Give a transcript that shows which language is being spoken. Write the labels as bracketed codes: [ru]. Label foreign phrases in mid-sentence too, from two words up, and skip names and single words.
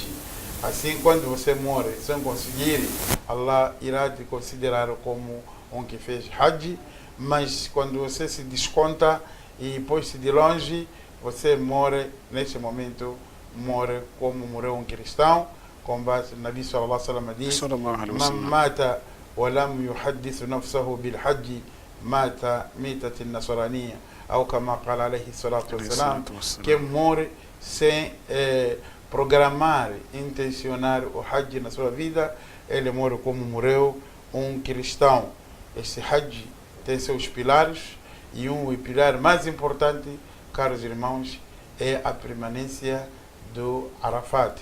[pt] Assim, quando você morre sem conseguir, Allah irá te considerar como um que fez Hajj, mas quando você se desconta e pôs-se de longe, você morre, neste momento, morre como morreu um cristão, com base no [ar] النبي صلى الله عليه وسلم [pt] diz: [ar] "من مات ولم يحدث نفسه بالحج مات ميتة النصرانية", [pt] ou [ar] كما قال عليه الصلاة والسلام, [pt] que morre sem programar, intencionar o Hajj na sua vida, ele morre como morreu um cristão. Este Hajj tem seus pilares, e o pilar mais importante, caros irmãos, é a permanência do Arafat.